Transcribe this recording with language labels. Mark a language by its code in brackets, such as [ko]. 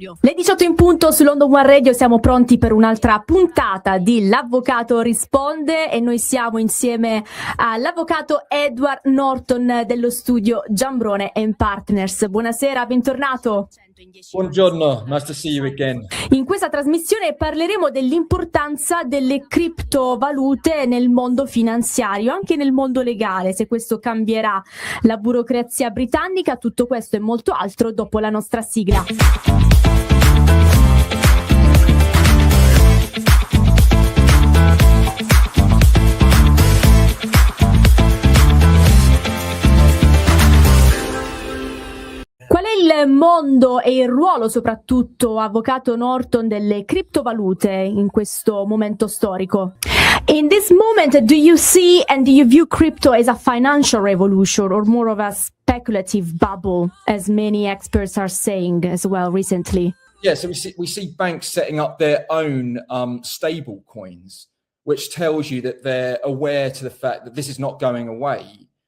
[it] Le 18 in punto su London One Radio, siamo pronti per un'altra puntata di L'Avvocato Risponde e noi siamo insieme all'avvocato Edward Norton dello studio Giambrone Partners. Buonasera, bentornato. Buongiorno, [en] nice to see you again. [it] In questa trasmissione parleremo dell'importanza delle criptovalute nel mondo finanziario, anche nel mondo legale, se questo cambierà la burocrazia britannica. Tutto questo e molto altro dopo la nostra sigla. Qual è il mondo e il ruolo, soprattutto, avvocato Norton, delle criptovalute in questo momento storico? [en] In this moment, do you see and do you view crypto as a financial revolution or more of a speculative bubble, as many experts are saying as well recently? Yeah, so we see banks setting up their own stable coins, which tells you that they're aware to the fact that this is not going away.